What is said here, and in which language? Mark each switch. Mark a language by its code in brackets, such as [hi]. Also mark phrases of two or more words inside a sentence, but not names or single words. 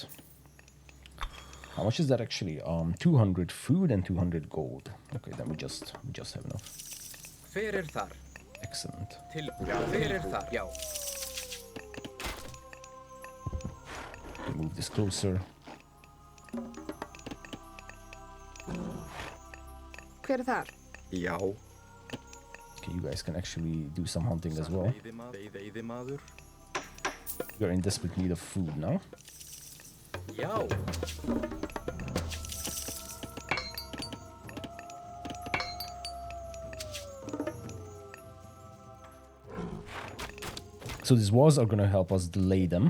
[en] How much is that actually? 200 food and 200 gold. Okay, then we just have enough. Excellent. Move this closer. [is] Hver þar? Já. [en] Okay, you guys can actually do some hunting as well. [is] Veiðimaður. [en] You're in desperate need of food now. Yo. So these walls are going to help us delay them.